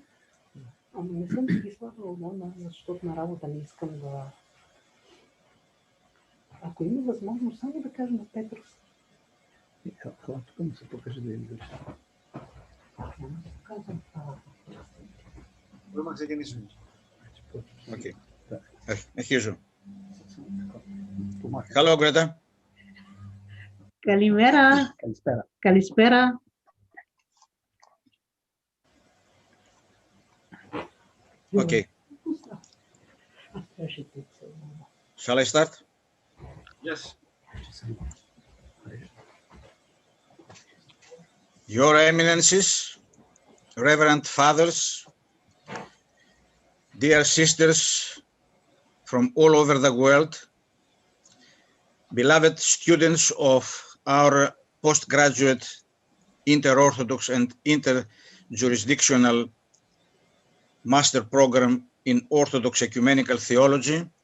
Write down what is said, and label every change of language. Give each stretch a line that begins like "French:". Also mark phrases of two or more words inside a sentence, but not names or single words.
Bulgarian: Ама не съм си ги слагала отдавна, защото на работа не искам да... Ако има възможност, само да кажа на Петрос. Хвала, тук му се покаже да видиш. Няма да показвам това.
Greek: Μπορούμε να ξεκινήσουμε. Okay. Αρχίζω. Hello, Greta. Καλημέρα. Καλησπέρα. Καλησπέρα.
English: Okay. Shall I start? Yes. Your Eminences, Reverend Fathers, dear sisters from all over the world, beloved students of our postgraduate inter-Orthodox and inter-jurisdictional master program in Orthodox Ecumenical Theology,